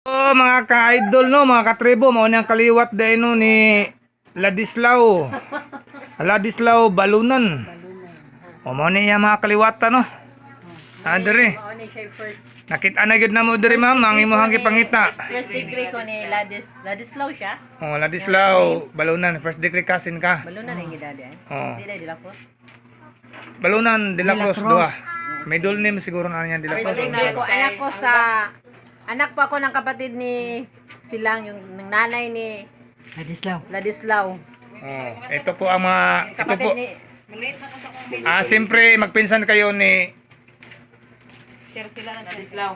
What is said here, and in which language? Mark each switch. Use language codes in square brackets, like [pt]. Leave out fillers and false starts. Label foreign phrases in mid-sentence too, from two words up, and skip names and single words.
[ceb] po mga ka-idol no, mga katribo, mao nang kaliwat dahil no ni Ladislao. Ladislao Balunan. O mao niya mga kaliwata no. Andre. Mao ni siya first Nakita na gyud namo diri ma'am ang imong gipangita. [en] first degree [ceb] ko ni Ladislao siya. Oh, Ladislao Balunan, [en] first degree cousin ka. [ceb] Balunan ring gidadi ay. Oh. Di de la Cruz. Balunan de la Cruz duha. Middle name siguro na niya de la First Cruz. [tl] degree ko anak po ako ng kapatid ni Silang yung ng nanay ni Ladislao. Oh, ito po ang mga ito Kapatid po. ni Siyempre magpinsan kayo ni Ladislao.